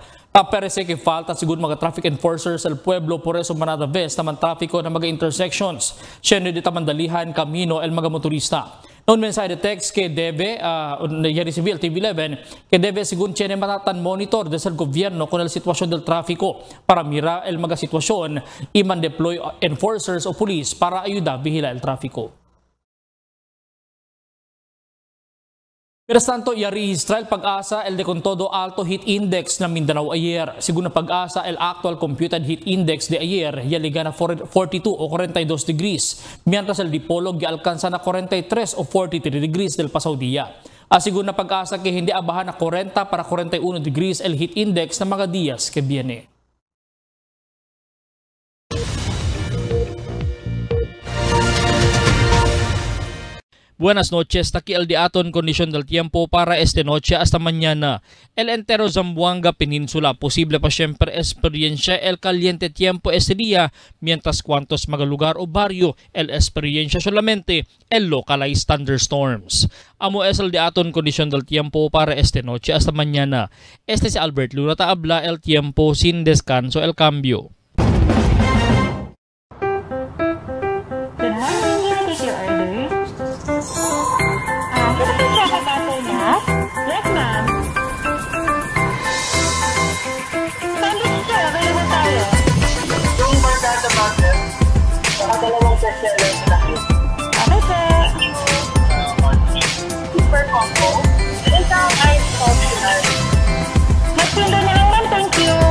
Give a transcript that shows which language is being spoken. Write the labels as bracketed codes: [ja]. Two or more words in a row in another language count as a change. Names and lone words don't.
[cbk] Parece que falta siguro mga [en] traffic enforcers [cbk] el pueblo, por eso manada vez naman traffico na mga intersections. Siya di tamandalihan kamino el mga motorista. Noon mensahe de text que debe, ya recibir el TV11, que debe según tiene matatan monitor desde el gobierno con la situación del tráfico para mirar el mga sitwasyon y man-deploy enforcers o police para ayudar vigila el tráfico. Mientras tanto, ya registra el Pag-asa el de con todo alto [en] heat index [cbk] na Mindanao ayer. Según Pag-asa, el [en] actual computed heat index [cbk] de ayer ya liga na 42 o 42 degrees, mientras el dipolog ya alcanza na 43 o 43 degrees del pasaw día. Según Pag-asa que hindi abahan na 40 para 41 degrees el [en] heat index [cbk] na mga días que viene. Buenas noches, aquí el diaton condición del tiempo para esta noche hasta mañana. El entero Zamboanga Peninsula, posible pa siempre experiencia el caliente tiempo este día, mientras cuantos mga lugar o barrio, el experiencia solamente el [en] localized thunderstorms. [cbk] Amo es el diaton condición del tiempo para esta noche hasta mañana. Este es Albert Luna, habla el tiempo sin descanso, el cambio. [en] Yes, ma'am. [tl] Sandwich siya, available tayo. Yung barkada bakit? Dalawang bestseller na yun. [en] Okay, sir. Super combo. [tl] Isang [en] ice optional. [tl] Magpinda na lang, ma'am. [en] Thank you.